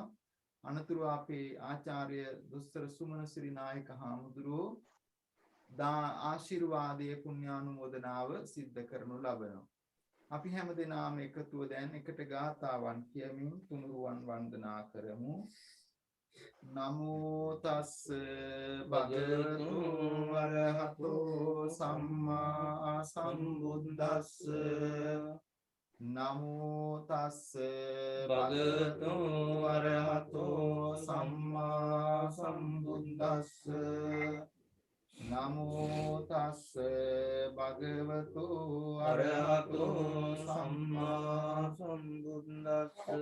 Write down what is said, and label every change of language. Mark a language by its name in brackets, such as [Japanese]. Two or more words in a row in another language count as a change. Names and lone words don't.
[Sinhala] අනතුරු අපේ ආචාර්ය දුස්තර සුමන සිරි නායක හාමුදුරුවෝ ආශිර්වාදයේ පුණ්‍යානුමෝදනාව සිද්ධ කරනු ලබනවා. අපි හැමදෙනාම එකතුව දැන් එකට ගාථාවන් කියමින් තුනුරුවන් වන්දනා කරමු. [Pali] නමෝ තස්ස භගවතු වරහතෝ සම්මා සම්බුද්දස්ස නමෝ තස්ස භගවතු වරහතෝ සම්මා සම්බුද්දස්ස නමෝ තස්ස භගවතු අරහතෝ සම්මා සම්බුද්දස්ස